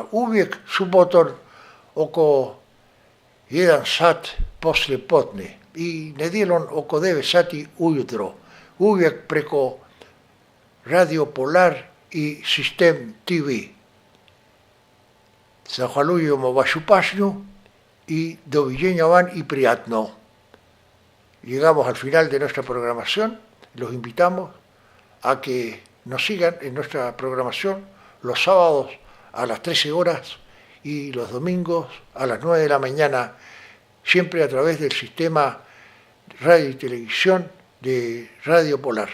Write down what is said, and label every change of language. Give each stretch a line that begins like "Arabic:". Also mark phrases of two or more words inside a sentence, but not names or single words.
Croatian: Uvijek subotom oko 1 sat poslije podne i nedjeljom oko 9 sati ujutro. Uvijek preko Radio Polar i Sistem TV. Zahvaljujemo vašu pažnju i doviđenja van i prijatno.
Spanish: Llegamos al final de nuestra programación. Los invitamos a que nos sigan en nuestra programación los sábados a las 13 horas y los domingos a las 9 de la mañana, siempre a través del sistema radio y televisión de Radio Polar.